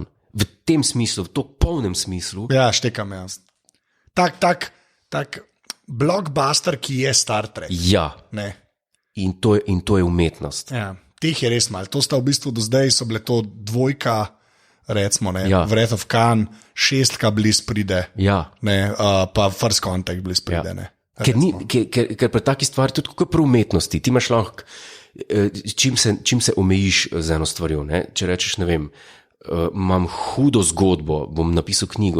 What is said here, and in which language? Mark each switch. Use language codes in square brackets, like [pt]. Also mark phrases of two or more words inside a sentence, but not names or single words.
[sl] V tem smislu, v toliko polnem smislu. Ja, štekam jaz. Tak blockbuster, ki je Star Trek. Ja. Ne. In to je umetnost. Ja, teh je res malo. To sta v bistvu do zdaj so bile to dvojka, recimo, ne. Ja. Wrath of Khan, 6 bliz pride. Ja. Ne, pa First Contact bliz pride, ja. Ne. Ker pri taki stvari, tudi kot pri umetnosti, ti imaš lahko, čim se omejiš z eno stvarjo. Ne? Če rečeš, ne vem, imam hudo zgodbo, bom napisal knjigo.